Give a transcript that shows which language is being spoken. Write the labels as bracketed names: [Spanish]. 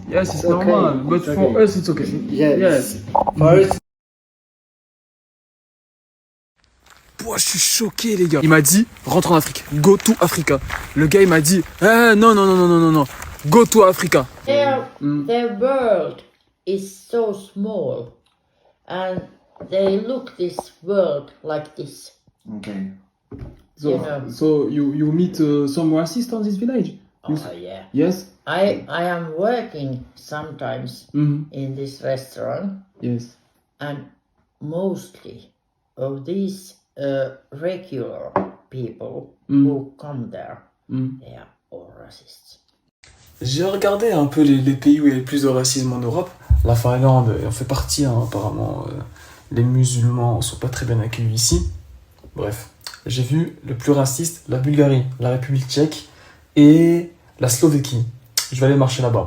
[English] Yes, it's normal, but for us it's okay. Yes. [French] Pouah, je suis choqué les gars. Il m'a dit rentre en Afrique, [English] go to Africa. [French] Le gars il m'a dit non, [English] go to Africa. Their world is so small, and they look this world like this. Okay. You know. So you meet some racist on this village? Oh yeah. Yes. I am working sometimes in this restaurant, Yes. and mostly of these regular people who come there, they are all racists. [French] J'ai regardé un peu les pays où il y a le plus de racisme en Europe. La Finlande en fait partie, hein, apparemment. Les musulmans sont pas très bien accueillis ici. Bref, j'ai vu le plus raciste, la Bulgarie, la République tchèque et la Slovéquie. Je vais aller marcher là-bas.